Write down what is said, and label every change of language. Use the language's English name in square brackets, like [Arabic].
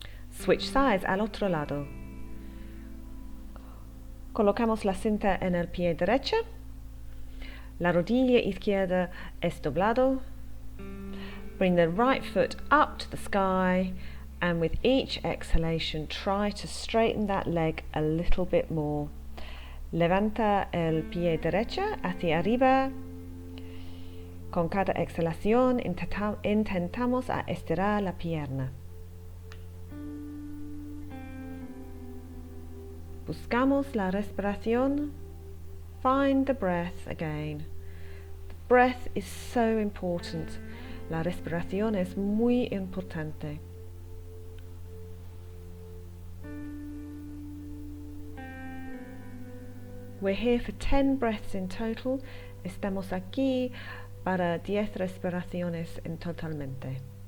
[English] Switch sides [Spanish] al otro lado. Colocamos la cinta en el pie derecho. La rodilla izquierda es doblado. [English] Bring the right foot up to the sky, and with each exhalation try to straighten that leg a little bit more. [Spanish] Levanta el pie derecho hacia arriba. Con cada exhalación intentamos a estirar la pierna. Buscamos la respiración. [English] Find the breath again. The breath is so important. [Spanish] La respiración es muy importante. [English] We're here for 10 breaths in total. [Spanish] Estamos aquí para 10 respiraciones en totalmente.